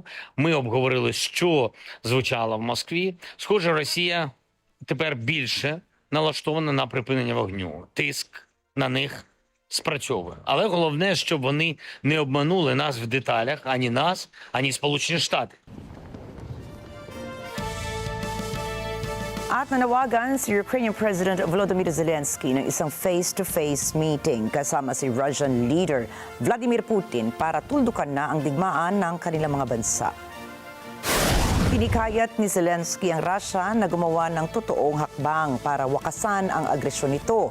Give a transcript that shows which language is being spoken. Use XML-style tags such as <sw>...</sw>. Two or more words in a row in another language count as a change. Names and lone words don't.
<uk>Ми обговорили, що звучало в Москві. Схоже, Росія тепер більше налаштована на припинення вогню. Тиск на них спрацьовує. Але головне, щоб вони не обманули нас в деталях, ані нас, ані Сполучені Штати.</uk> <tl>At nanawagan si</tl> <en>Ukrainian President</en> <tl>Volodymyr Zelensky ng isang</tl> <en>face-to-face meeting</en> <tl>kasama si</tl> <en>Russian leader</en> <tl>Vladimir Putin para tuldukan na ang digmaan ng kanilang mga bansa. Pinikayat ni Zelensky ang Russia na gumawa ng totoong hakbang para wakasan ang agresyon nito.</tl>